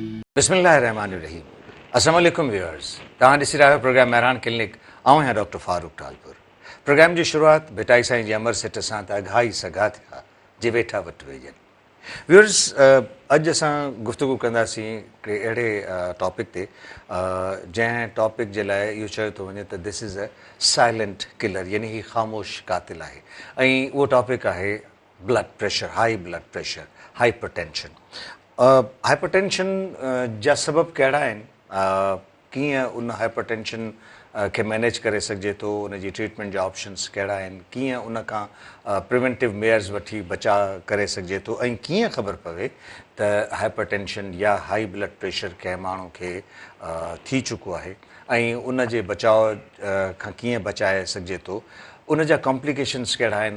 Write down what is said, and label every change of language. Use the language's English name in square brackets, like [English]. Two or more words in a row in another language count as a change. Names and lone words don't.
[Arabic] بسم اللہ الرحمن الرحیم. السلام علیکم ویورز. [Sindhi] تव्हां ॾिसी रहिया प्रोग्राम मेहरान क्लिनिक. आऊं आहियां डॉक्टर फारूक टालपुर. प्रोग्राम जी शुरूआत भिटाई साईं जी अमर सिट सां त अघाई सघा थिया जे वेठा वटि वेझनि. व्यूअर्स, अॼु असां गुफ़्तगू कंदासीं कि अहिड़े टॉपिक ते जंहिं टॉपिक जे लाइ इहो चयो थो वञे त [English] this is a silent killer, [Sindhi] यानी ही ख़ामोश कातिल आहे. ऐं उहो टॉपिक आहे [English] blood pressure, high blood pressure, [Sindhi] हाइपरटेंशन. हाइपरटेंशन जा सबब कहिड़ा आहिनि, कीअं उन हाइपरटेंशन खे मैनेज करे सघिजे थो, उन जी ट्रीटमेंट जा ऑप्शन्स कहिड़ा आहिनि, कीअं उन खां [English] preventive measures [Sindhi] वठी बचाव करे सघिजे थो, ऐं कीअं ख़बर पवे त हाइपरटेंशन या [English] high blood pressure [Sindhi] कंहिं माण्हू खे थी चुको आहे ऐं उन जे बचाव खां कीअं बचाए सघिजे थो, उन जा कॉम्प्लिकेशन्स कहिड़ा आहिनि.